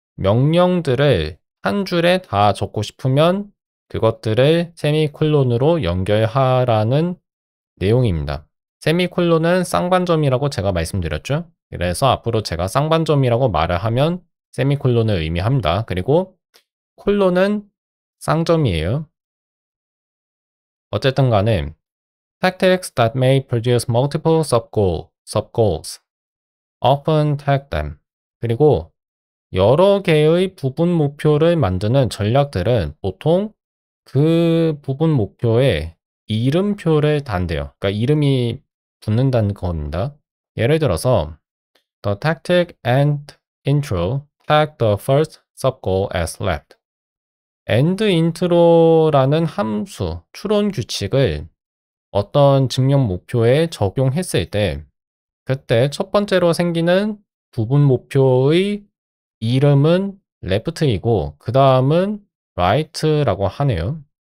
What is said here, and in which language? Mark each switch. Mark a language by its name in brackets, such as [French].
[Korean] 명령들을 한 줄에 다 적고 싶으면 그것들을 세미콜론으로 연결하라는 내용입니다. 세미콜론은 쌍반점이라고 제가 말씀드렸죠. 그래서 앞으로 제가 쌍반점이라고 말을 하면 세미콜론을 의미합니다. 그리고 콜론은 쌍점이에요. 어쨌든 간에 [English] tactics that may produce multiple subgoals often tag them. [Korean] 그리고 여러 개의 부분 목표를 만드는 전략들은 보통 그 부분 목표에 이름표를 단대요. 그러니까 이름이 붙는다는 겁니다. 예를 들어서 [English] the tactic and intro tag the first subgoal as left. [Korean] and intro라는 함수, 추론 규칙을 어떤 증명 목표에 적용했을 때 그때 첫 번째로 생기는 부분 목표의 이름은 left이고 그 다음은 right라고 하네요.